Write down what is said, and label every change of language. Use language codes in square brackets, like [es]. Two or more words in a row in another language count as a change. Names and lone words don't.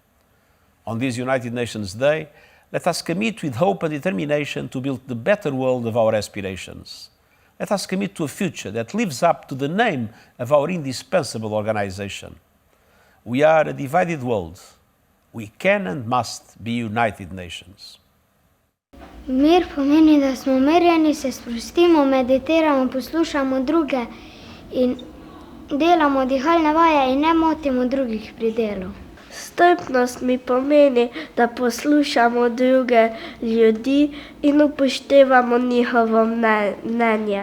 [en] On this United Nations Day, let us commit with hope and determination to build the better world of our aspirations. Let us commit to a future that lives up to the name of our indispensable organization. We are a divided world. We can and must be United Nations. [sl] Mir pomeni, da smo umirjeni, se sprostimo, meditiramo, poslušamo druge in delamo dihalne vaje in ne motimo drugih pri delu. Strpnost mi pomeni, da poslušamo druge ljudi in upoštevamo njihovo mnenje.